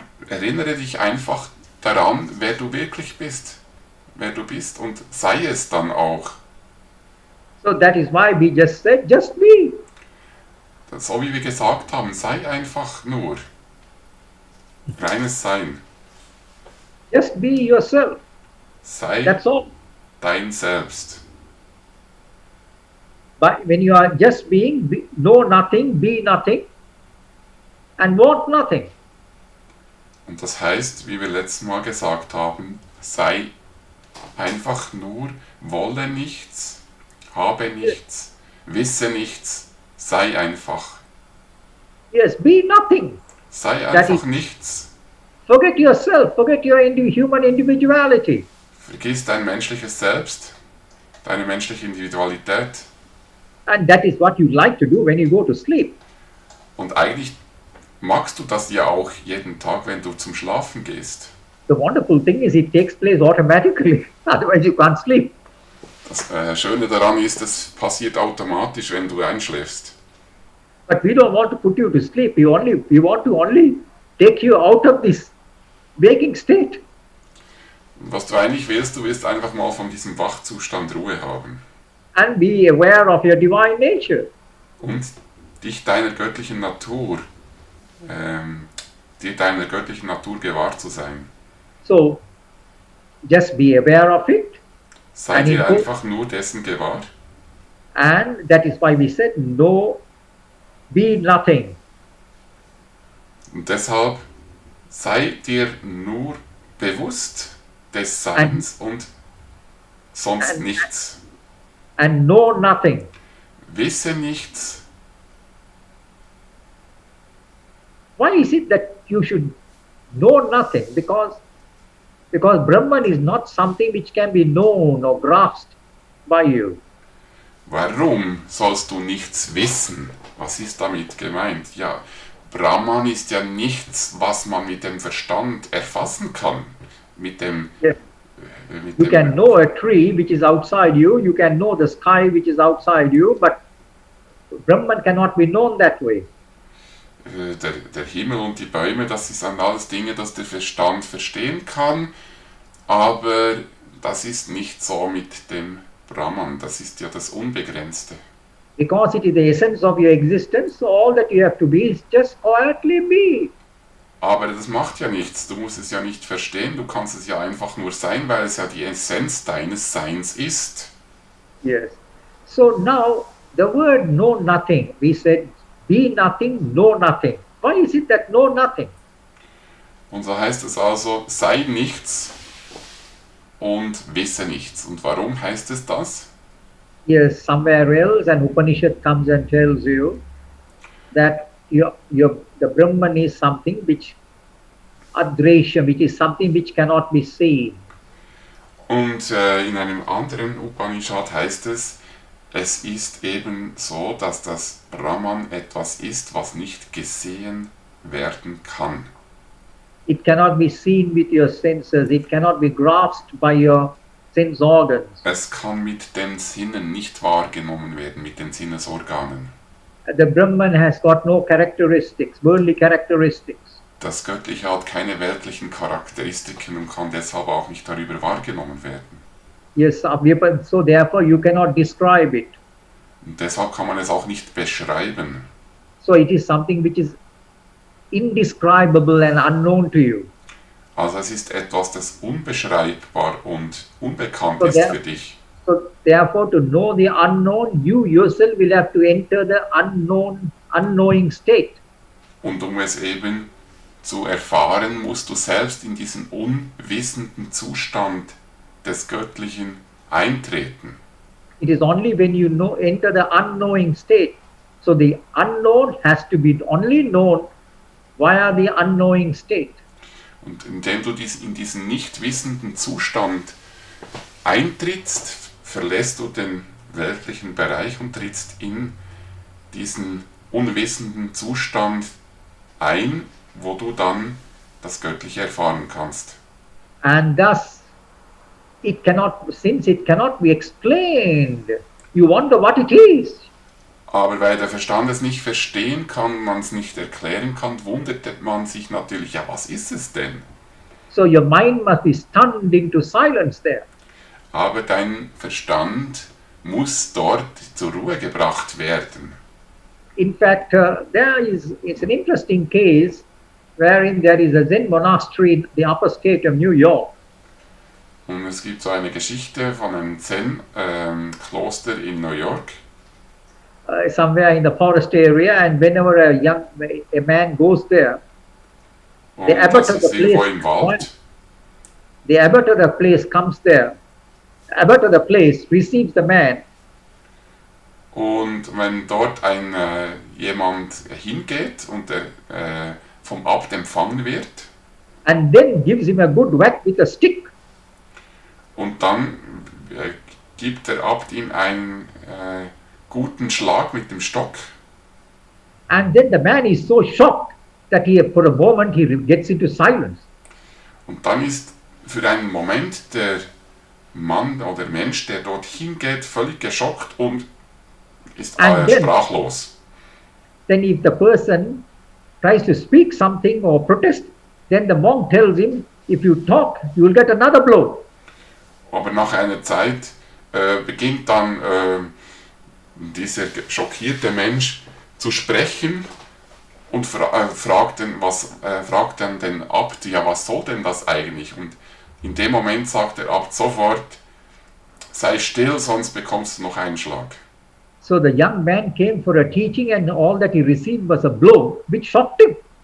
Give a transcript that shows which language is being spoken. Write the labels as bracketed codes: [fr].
[de] Erinnere dich einfach daran, wer du wirklich bist. Wer du bist und sei es dann auch. [en] So that is why we just said, just be. [de] So wie wir gesagt haben, sei einfach nur. Reines Sein. [en] Just be yourself. [de] Sei [en] That's all. [de] dein Selbst. [en] But when you are just being, know nothing, be nothing, and want nothing. [de] Und das heißt, wie wir letztes Mal gesagt haben, sei einfach nur, wolle nichts, habe nichts, wisse nichts, sei einfach. [en] Yes, be nothing. [de] Sei [en] That [de] einfach [en] is, [de] nichts. [en] forget yourself, forget your human individuality. [de] Vergiss dein menschliches Selbst, deine menschliche Individualität. [en] And that is what you like to do when you go to sleep. [de] Und eigentlich magst du das ja auch jeden Tag, wenn du zum Schlafen gehst. [en] The wonderful thing is it takes place automatically. Otherwise you can't sleep. [de] Das Schöne daran ist, es passiert automatisch, wenn du einschläfst. [en] But we don't want to put you to sleep. We want to only take you out of this waking state. [de] Was du eigentlich willst, du willst einfach mal von diesem Wachzustand Ruhe haben. [en] And be aware of your divine nature. [de] Und dich deiner göttlichen Natur, dir deiner göttlichen Natur gewahr zu sein. [en] So, just be aware of it. [de] Sei dir einfach nur dessen gewahr. [en] And that is why we said, no, be nothing. [de] Und deshalb sei dir nur bewusst des Seins und sonst nichts. [en] And know nothing. [de] Wisse nichts. [en] Why is it that you should know nothing? Because Brahman is not something which can be known or grasped by you. [de] Warum sollst du nichts wissen? Was ist damit gemeint? Ja, Brahman ist ja nichts, was man mit dem Verstand erfassen kann. Mit dem... [en] Yes. You can know a tree which is outside you, you can know the sky which is outside you, but Brahman cannot be known that way. [de] Der Himmel und die Bäume, das sind alles Dinge, das der Verstand verstehen kann, aber das ist nicht so mit dem Brahman, das ist ja das Unbegrenzte. [en] Because it is the essence of your existence, so all that you have to be is just quietly be. [de] Aber das macht ja nichts, du musst es ja nicht verstehen, du kannst es ja einfach nur sein, weil es ja die Essenz deines Seins ist. [en] Yes. So now, the word know nothing, we said, be nothing, know nothing. Why is it that know nothing? [de] Und so heißt es also, sei nichts und wisse nichts. Und warum heißt es das? [en] Yes, somewhere else an Upanishad comes and tells you that the Brahman is something which adresham, which is something which cannot be seen. [de] Und in einem anderen Upanishad heißt es, es ist eben so, dass das Brahman etwas ist, was nicht gesehen werden kann. [en] It cannot be seen with your senses, it cannot be grasped by your sense organs. [de] Es kann mit den Sinnen nicht wahrgenommen werden, mit den Sinnesorganen. [en] The Brahman has got no characteristics, worldly characteristics. [de] Das Göttliche hat keine weltlichen Charakteristiken und kann deshalb auch nicht darüber wahrgenommen werden. [en] Yes, so therefore you cannot describe it. [de] Und deshalb kann man es auch nicht beschreiben. [en] So it is something which is indescribable and unknown to you. [de] Also es ist etwas, das unbeschreibbar und unbekannt ist für dich. [en] So therefore to know the unknown, you yourself will have to enter the unknowing state. [de] Und um es eben zu erfahren, musst du selbst in diesen unwissenden Zustand des Göttlichen eintreten. [en] It is only when you enter the unknowing state. So the unknown has to be only known via the unknowing state. [de] Und indem du in diesen nicht wissenden Zustand eintrittst, verlässt du den weltlichen Bereich und trittst in diesen unwissenden Zustand ein, wo du dann das Göttliche erfahren kannst. [en] And thus, since it cannot be explained, you wonder what it is. [de] Aber weil der Verstand es nicht verstehen kann, man es nicht erklären kann, wundert man sich natürlich, ja, was ist es denn? [en] So your mind must be stunned into silence there. [de] Aber dein Verstand muss dort zur Ruhe gebracht werden. [en] In fact, it's an interesting case wherein there is a Zen monastery in the upper state of New York. [de] Und es gibt so eine Geschichte von einem Zen-Kloster in New York. [en] Somewhere in the forest area, and whenever a man goes there, [de] Und das ist irgendwo im Wald. [en] the abbot of the place comes there. The abbot of the place receives the man. [de] Und wenn dort jemand hingeht und vom Abt empfangen wird, [en] And then gives him a good whack with a stick. [de] und dann gibt der Abt ihm einen guten Schlag mit dem Stock. [en] And then the man is so shocked that for a moment he gets into silence. [de] Und dann ist für einen Moment der Mann oder Mensch, der dort hingeht, völlig geschockt und ist sprachlos. [en] Then if the person tries to speak something or protest, then the monk tells him, if you talk, you will get another blow. [de] Aber nach einer Zeit beginnt dann dieser schockierte Mensch zu sprechen und fragt dann den Abt, ja, was soll denn das eigentlich? Und in dem Moment sagt der Abt sofort, sei still, sonst bekommst du noch einen Schlag. [en] So the young man came for a teaching and all that he received was a blow, which shocked him.